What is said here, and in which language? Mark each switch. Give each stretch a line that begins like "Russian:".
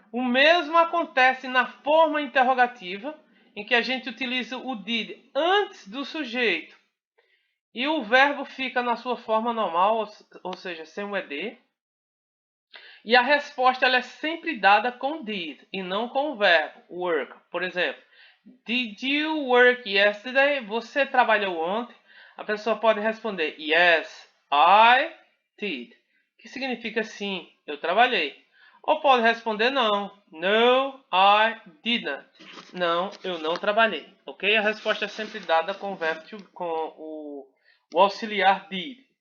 Portuguese: O mesmo acontece na forma interrogativa, em que a gente utiliza o did antes do sujeito. E o verbo fica na sua forma normal, ou seja, sem o ed. E a resposta ela é sempre dada com did e não com o verbo work.
English: Por exemplo, did you work yesterday?
Portuguese: Você trabalhou ontem? A pessoa pode responder
English: yes, I did.
Portuguese: Que significa sim, eu trabalhei. Ou pode responder não,
English: no, I didn't.
Portuguese: Não, eu não trabalhei. Ok? A resposta é sempre dada com o verbo com o auxiliar did.